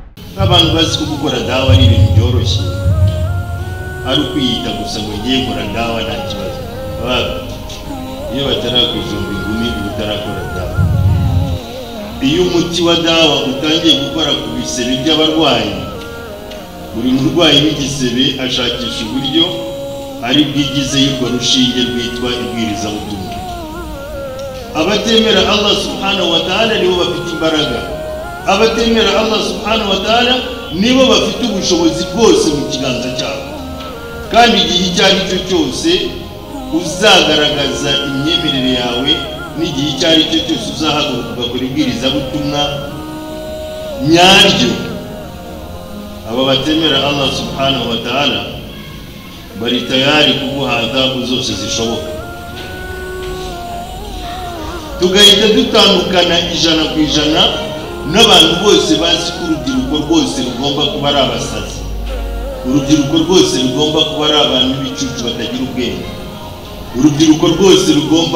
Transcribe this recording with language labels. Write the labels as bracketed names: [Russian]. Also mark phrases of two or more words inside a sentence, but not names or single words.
[Kinyarwanda] abantu bazi ko gukora dawa ari ibintu byoroshye ari ukwiyita gusa ngo ngiye gukora dawa nta kibazo iyo batarakwijomba ingumi utarakora dawa iyo umuti wa dawa utangiye gukora ku bisebe by'abarwayi buri murwayi w'igisebe ashakisha uburyo ari bwigize y'urwo rushinge rwitwa ibwirizabutumwa abatemera [Arabic] الله سبحانه [Kinyarwanda] wa ta'ala nibo bafite imbaraga abatemera [Arabic] الله سبحانه وتعالى [Kinyarwanda] nibo bafite ubushobozi bwose mu kiganza cyabo kandi igihe icyo ari cyo cyose uzagaragaza imyemerere yawe n'igihe icyo ari cyo cyose uzahaguruka ugakora ibwirizabutumwa nyaryo aba batemera [Arabic] الله سبحانه وتعالى [Kinyarwanda] bari tayari kuguha adhabu zose zishoboka tugahita dutandukana ijana ku ijana n'abantu bose bazi ko urubyiruko rwose rugomba kuba ari abasazi urubyiruko rwose rugomba kuba ari abantu b'ibicucu batagira ubwenge urubyiruko rwose rugomba